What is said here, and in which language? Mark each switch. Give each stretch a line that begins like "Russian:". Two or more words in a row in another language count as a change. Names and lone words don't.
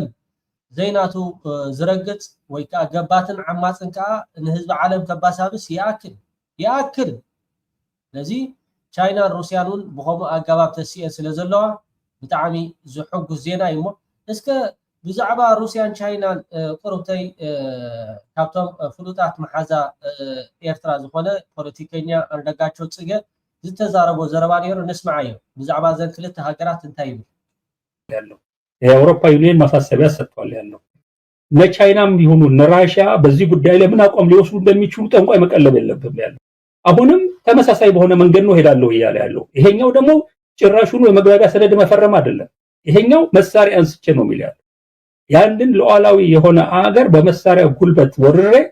Tigrinya: ዘይናቱ ዝረግጽ ወይ ከዓ ገባትን ዓማፅን ከዓ ንህዝቢ ዓለም ከባሳብስ ይኣክል ነዚ ቻይናን ሩስያንን ብኸምኡ ኣገባብ ተስየን ስለ ዘለዋ ብጣዕሚ ዝሕጉስ ዜና እዩ እሞ እስከ ብዛዕባ ሩስያን ቻይናን ቁርብተይ ካብቶም ፍሉጣት መሓዛ ኤርትራ ዝኾነ ፖለቲከኛ ኣንደጋቸው ጽጌ ዝተዛረቦ ዘረባ ነይሩ ንስማዕ እዩ ብዛዕባ ዘን ክልተ ሃገራት እንታይ ይብል
Amharic: ያለው የአውሮፓ ዩኒየን ማሳሰቢያ ሰጥቷል ያለው ለቻይናም ቢሆኑ ለራሺያ በዚህ ጉዳይ ላይ ምን አቋም ሊወስዱ እንደሚችሉ ጠንቋይ መቀለብ የለብም ያለው አሁንም ተመሳሳይ በሆነ መንገድ ነው ሄዳለው ይያለ ያለው ይሄኛው ደግሞ ጭራሹን የመግባቢያ ሰነድ መፈረም አይደለም ይሄኛው መሳሪያ አንስቼ ነው የሚለው ያንድን ሉዓላዊ የሆነ አገር በመሳሪያ ጉልበት ወርሬ